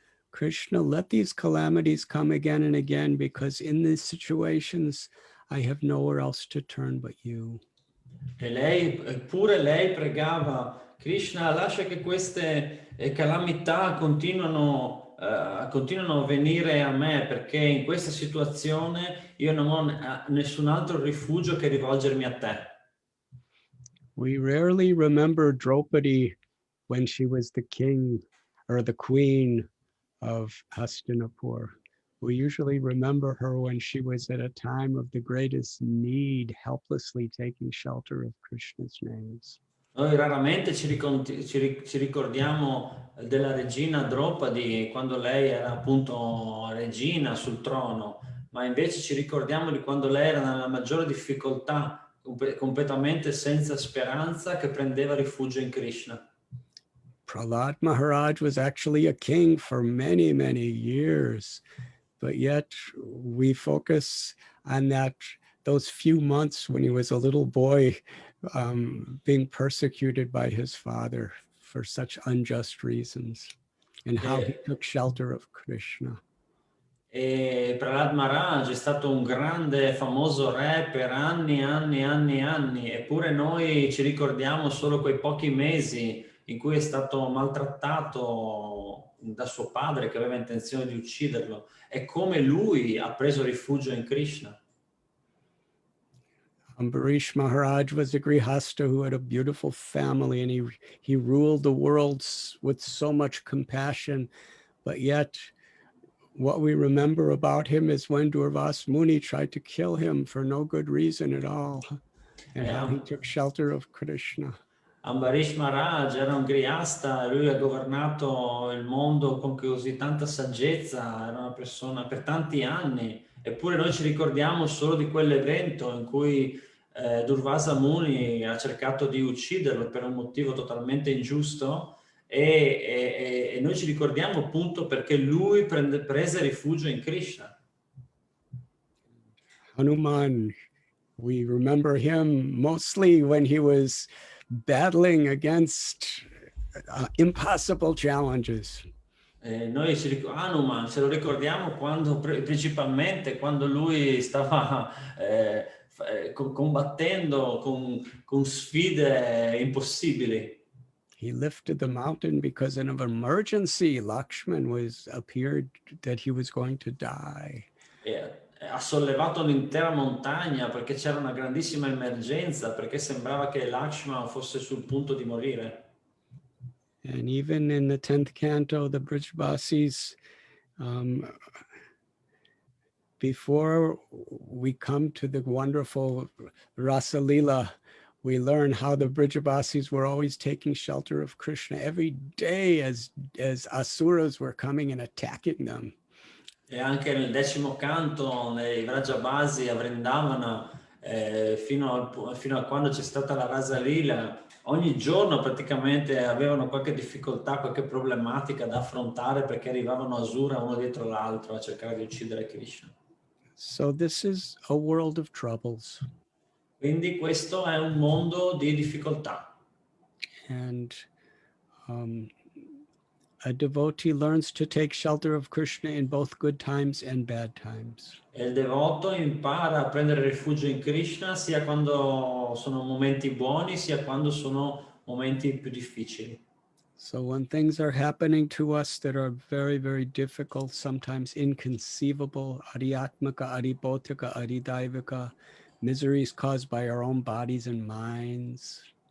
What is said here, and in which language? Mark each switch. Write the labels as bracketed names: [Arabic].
[English] Krishna, let these calamities come again and again, because in these situations I have nowhere else to turn but you. [Italian] Pure lei pregava, Krishna, lascia che queste calamità continuano a venire a me, perché in questa situazione io non ho nessun altro rifugio che rivolgermi a te. [English] We rarely remember Draupadi when she was the king or the queen of Hastinapur. We usually remember her when she was at a time of the greatest need, helplessly taking shelter of Krishna's names. [Italian] Noi raramente ci ricordiamo della regina Draupadi quando lei era appunto regina sul trono, ma invece ci ricordiamo di quando lei era nella maggiore difficoltà, completamente senza speranza, che prendeva rifugio in Krishna. [English] Prahlad Maharaj was actually a king for many, many years, but yet we focus on those few months when he was a little boy being persecuted by his father for such unjust reasons, and how he took shelter of Krishna. [Italian] E Prahlad Maharaj è stato un grande, famoso re per anni, eppure noi ci ricordiamo solo quei pochi mesi in cui è stato maltrattato da suo padre che aveva intenzione di ucciderlo, e come lui ha preso rifugio in Krishna. [English] Ambarish Maharaj was a Grihasta who had a beautiful family, and he ruled the world with so much compassion, but yet what we remember about him is when Durvas Muni tried to kill him for no good reason at all, and how he took shelter of Krishna. [Italian] Ambarish Maharaj era un grihasta, lui ha governato il mondo con così tanta saggezza, era una persona per tanti anni, eppure noi ci ricordiamo solo di quell'evento in cui Durvasa Muni ha cercato di ucciderlo per un motivo totalmente ingiusto, e noi ci ricordiamo appunto perché lui prese rifugio in Krishna. [English] Hanuman, we remember him mostly when he was battling against impossible challenges. [Italian] Noi Hanuman ce lo ricordiamo quando, principalmente quando lui stava combattendo con sfide impossibili. [English] He lifted the mountain because in an emergency, Lakshman appeared that he was going to die. [Italian] Ha sollevato l'intera montagna perché c'era una grandissima emergenza, perché sembrava che Lakshman fosse sul punto di morire. [English] And even in the 10th canto, the Brajbasis, before we come to the wonderful Rasa Lila, we learn how the Brajbasis were always taking shelter of Krishna every day as asuras were coming and attacking them. [Italian] E anche nel 10° canto, nei Vrajabasi a Vrindavana, fino a quando c'è stata la Rasa Lila, ogni giorno praticamente avevano qualche difficoltà, qualche problematica da affrontare perché arrivavano asura uno dietro l'altro a cercare di uccidere Krishna. [English] So this is a world of troubles. [Italian] Quindi questo è un mondo di difficoltà. [English] And a devotee learns to take shelter of Krishna in both good times and bad times. [Italian] E il devoto impara a prendere rifugio in Krishna sia quando sono momenti buoni, sia quando sono momenti più difficili. [English] So when things are happening to us that are very, very difficult, sometimes inconceivable, ariatmaka, aribhotika, aridaivika, miseries caused by our own bodies and minds.